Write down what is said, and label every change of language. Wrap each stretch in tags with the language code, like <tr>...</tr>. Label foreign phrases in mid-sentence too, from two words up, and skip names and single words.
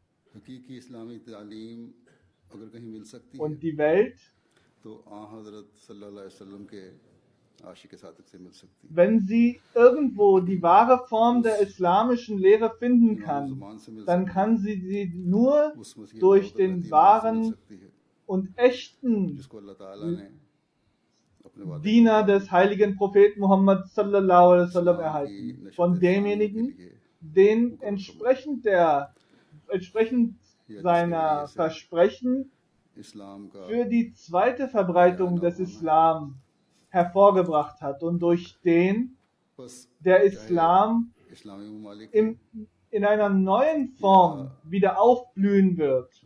<de>Und die Welt, wenn sie irgendwo die wahre Form der islamischen Lehre finden kann, dann kann sie nur durch den wahren und echten Diener des heiligen Propheten Muhammad</de> <ar>صلى الله عليه وسلم</ar> <de>erhalten. Von demjenigen, den entsprechend seiner Versprechen für die zweite Verbreitung des Islam hervorgebracht hat und durch den der Islam in einer neuen Form wieder aufblühen wird.</de>